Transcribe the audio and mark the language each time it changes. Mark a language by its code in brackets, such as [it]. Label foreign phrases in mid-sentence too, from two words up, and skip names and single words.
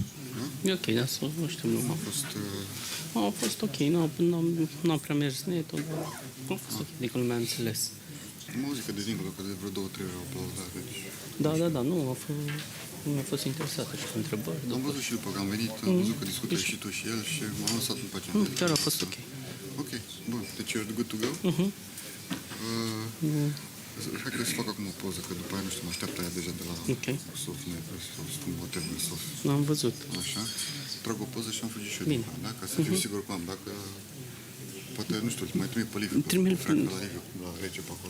[ro] E ok, dar să nu știu, nu a fost ok, n-a prea mers netul, dar a fost ok, adică lumea a înțeles. Muzica de dincolo, că de vreo 2-3 ori au aplaudat, deci... Da, nu, a fost interesată și cu întrebări. Am văzut și după că am venit, am văzut că discută și tu și el și m-am lăsat după aceea. Chiar a fost ok. Ok, bun, deci [en] you're good to go? [ro] Hai că să fac acum o poză, că după aia, nu știu, mă așteaptă aia deja de la Sofnet, Sof, N-am văzut. Așa, trag o poză și am fugit și eu din da? Ca să fiu sigur că am, dacă... Poate, nu știu, mai trimit pe Liviu, că la Liviu, la Rece pe acolo.